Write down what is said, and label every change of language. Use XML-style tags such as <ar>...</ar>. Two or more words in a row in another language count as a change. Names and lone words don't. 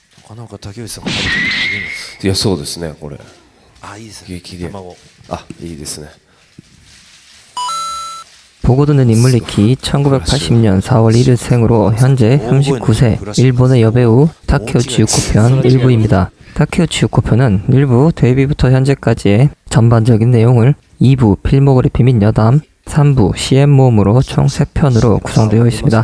<ja>なんか竹内さんが食べてるのいいの。いや、そうですね、これ。あ、いいですね。激で。卵。あ、いいですね。</ja> <ko>보고 듣는 인물 리키 1980년 4월 1일 생으로 현재 39세 일본의 여배우 타케우치 유코 편 1부입니다. 타케우치 유코 편은 1부 데뷔부터 현재까지의 전반적인 내용을 2부 필모그래피 및 여담, 3부 CM 모음으로 총 3편으로 구성되어 있습니다.</ko>